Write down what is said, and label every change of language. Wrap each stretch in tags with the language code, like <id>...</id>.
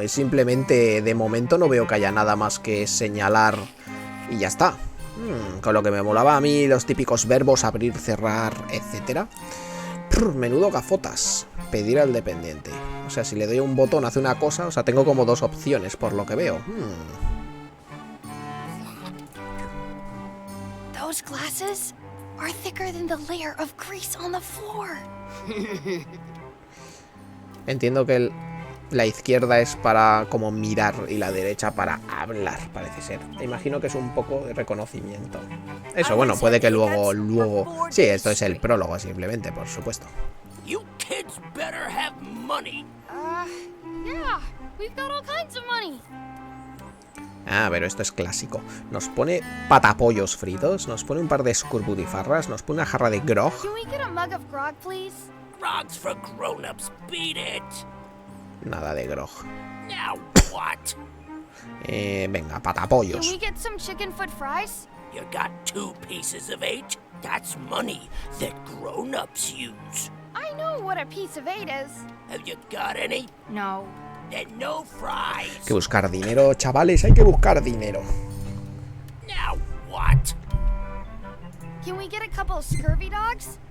<es>Es simplemente, de momento no veo que haya nada más que señalar y ya está. Con lo que me molaba a mí los típicos verbos, abrir, cerrar, etcétera. Menudo gafotas. Pedir al dependiente. O sea, si le doy un botón hace una cosa. O sea, tengo como dos opciones por lo que veo.</es> <en>Those glasses are thicker than the layer of grease on the floor.</en> <es>Entiendo que la izquierda es para como mirar y la derecha para hablar, parece ser. Te imagino que es un poco de reconocimiento. Eso, bueno, puede que luego... Sí, esto es el prólogo simplemente, por supuesto.</es> <en>You kids better have money. Yeah, we've got all kinds of money.</en> <es>Ah, pero esto es clásico. Nos pone patapollos fritos, nos pone un par de escorbutifarras, nos pone una jarra de grog.</es> <en>Can we get a mug of grog, please? Grog's for grown-ups, beat it.</en> <es>Nada de grog.</es> <en>Now what?</en> <es>Venga, patapollos.</es> <en>Can we get some chicken foot fries? You got 2 pieces of 8? That's money that grown-ups use. I know what a piece of 8 is. Have you got any? No. Then no fries.</en> <es>Hay que buscar dinero, chavales, hay que buscar dinero.</es> <en>Now what? Can we get a couple of scurvy dogs?</en>